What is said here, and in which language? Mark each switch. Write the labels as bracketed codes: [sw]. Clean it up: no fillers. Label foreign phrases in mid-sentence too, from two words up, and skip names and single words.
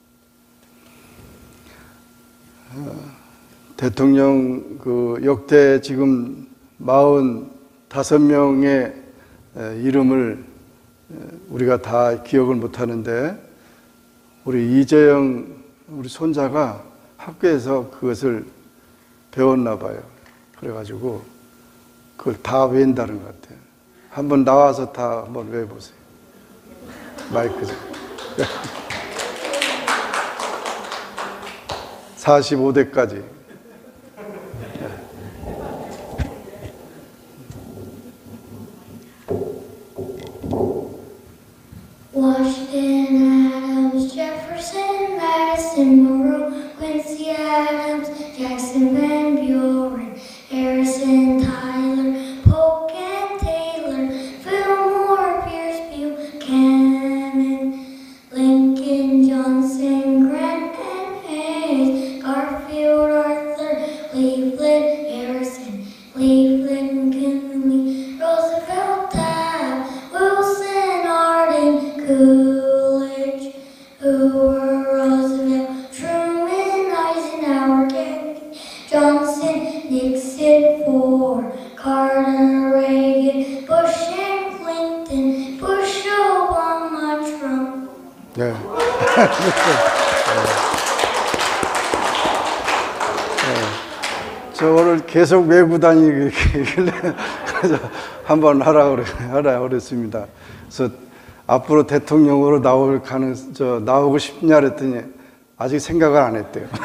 [ko] 대통령 역대 지금 45명의 이름을 우리가 다 기억을 못하는데, 우리 이재영 우리 손자가 학교에서 그것을 배웠나 봐요. 그래가지고 그걸 다 외운다는 것 같아요. 한번 나와서 다 한번 외워보세요. 마이크 좀. 45대까지. Washington, Adams, Jefferson, Madison, Monroe, Quincy Adams, Jackson, Van Buren, Harrison, Tyler, Polk and Taylor, Fillmore, Pierce, Buchanan, Lincoln, Johnson, Grant and Hayes, Garfield, Arthur, Cleveland, Harrison, Cleveland, Kinley, Roosevelt, Taft, Wilson, Harding, Coolidge, Hoover, Roosevelt, Truman, Eisenhower, Kennedy, Johnson, Nixon, Ford, Carter, Reagan, Bush and Clinton, Bush, Obama, Trump. 네. 저 오늘 계속 외고 다니길래 한번 하라 그랬습니다. 그래서 앞으로 대통령으로 나오고 싶냐 그랬더니 아직 생각을 안 했대요.